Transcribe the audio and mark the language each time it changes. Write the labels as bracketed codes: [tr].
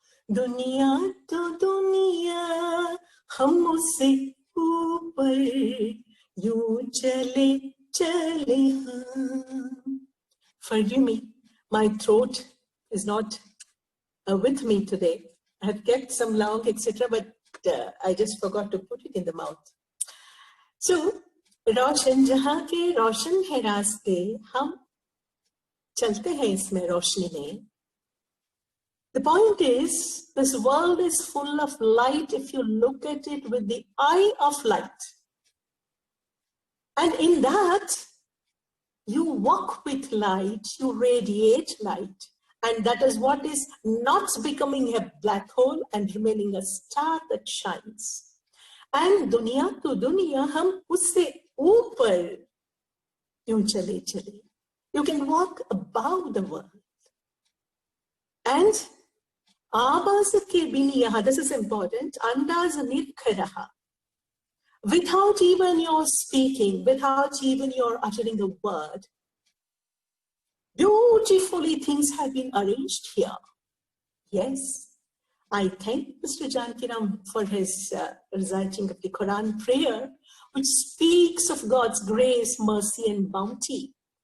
[hi] दुनिया तो दुनिया, हम उससे ऊपर यूं चले चले हाँ। [en] Forgive me, my throat is not with me today. I have kept some long, etc., but I just forgot to put it in the mouth. So, [hi] रोशन जहाँ के रोशन है रास्ते, हम चलते हैं इसमें रोशनी में. [en] The point is, this world is full of light if you look at it with the eye of light. And in that, you walk with light, you radiate light. And that is what is not becoming a black hole and remaining a star that shines. And [hi] दुनिया तो दुनिया, हम उससे ऊपर यूं चले चले. [en] You can walk above the world. [hi] And आवाज के बिन यहाँ, [en] this is important, [hi] अंदाज निर्ख रहा. [en] Without even your speaking, without even your uttering a word, beautifully things have been arranged here. Yes, I thank Mr. Jankiram for his reciting of the Quran prayer, which speaks of God's grace, mercy, and bounty.